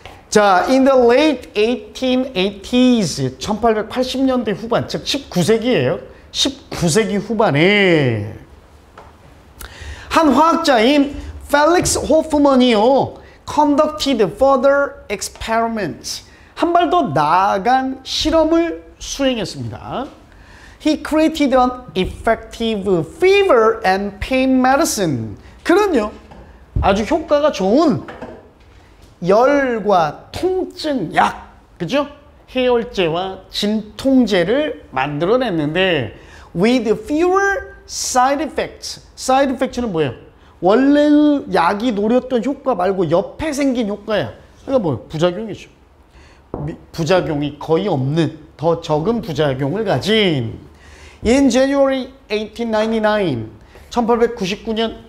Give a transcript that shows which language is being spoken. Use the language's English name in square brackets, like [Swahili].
[Korean] 자, [English] in the late 1880s, [Korean] 1880년대 후반, 즉 19세기예요. 19세기 후반에 한 화학자인 펠릭스 호프먼이요 [English] conducted further experiments. [Korean] 한 발 더 나아간 실험을 수행했습니다. [English] He created an effective fever and pain medicine. [Korean] 그는요 아주 효과가 좋은 열과 통증 약, 그죠? 해열제와 진통제를 만들어냈는데 [English] with fewer side effects. [Korean] side effects는 뭐예요? 원래 약이 노렸던 효과 말고 옆에 생긴 효과야. 그러니까 뭐예요? 부작용이죠. 부작용이 거의 없는 더 적은 부작용을 가진 [English] In January 1899 [Korean] 1899년